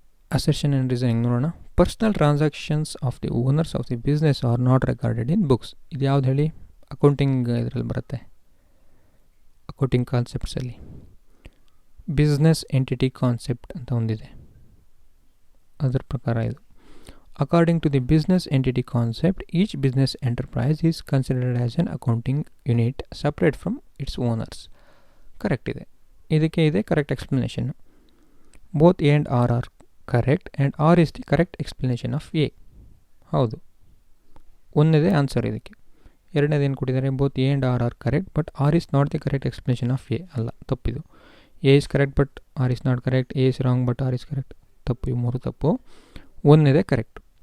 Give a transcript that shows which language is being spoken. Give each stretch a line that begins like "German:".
Kannada: Assertion and reasoning ನೋಡೋಣ.
English: Personal transactions of the owners of the business are not recorded in books.
Kannada: ಇದು ಯಾವ್ದು ಹೇಳಿ? Accounting ಇದರಲ್ಲಿ ಬರುತ್ತೆ, ಅಕೌಂಟಿಂಗ್ ಕಾನ್ಸೆಪ್ಟ್ಸಲ್ಲಿ. ಬಿಸ್ನೆಸ್ ಎಂಟಿಟಿ ಕಾನ್ಸೆಪ್ಟ್ ಅಂತ ಒಂದಿದೆ, ಅದರ ಪ್ರಕಾರ ಇದು.
English: According to the business entity concept, each business enterprise is considered as an accounting unit separate from its owners.
Kannada: Correct ಇದೆ. ಇದಕ್ಕೆ ಇದೆ correct explanation.
English: Both A and R are correct and R is the correct explanation of A, ಹೌದು.
Kannada: ಒಂದನೇದೇ answer ಇದಕ್ಕೆ. ಎರಡನೇದು ಏನು ಕೊಟ್ಟಿದ್ದಾರೆ?
English: both A and R are correct but R is not the correct explanation of A,
Kannada: ಅಲ್ಲ, ತಪ್ಪಿದು.
English: A is correct but R is not correct, A is wrong but R is correct,
Kannada: ತಪ್ಪು. ಇವು ಮೂರು ತಪ್ಪು. ಒಂದನೇದೇ correct.